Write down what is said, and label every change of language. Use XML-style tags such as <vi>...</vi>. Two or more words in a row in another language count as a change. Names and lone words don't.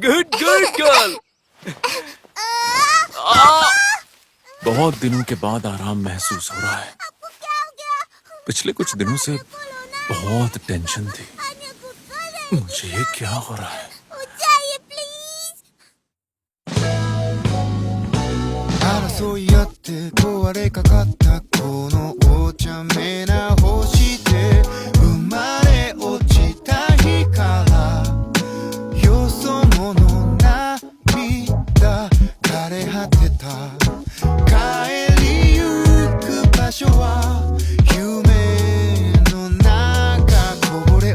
<en>good good girl.</en> <hi>बहुत दिनों के बाद आराम महसूस हो रहा है। आपको क्या हो गया? पिछले कुछ दिनों से बहुत टेंशन थी। आन्या</hi> <en>good girl</en> <hi>है। मुझे ये क्या हो रहा है? चाहिए प्लीज।</hi> <ja>争い合って壊れかかったこのお茶目な星で生まれ落ちた日からよそ者涙枯れ果てた帰りゆく場所は夢の中こぼれ</ja>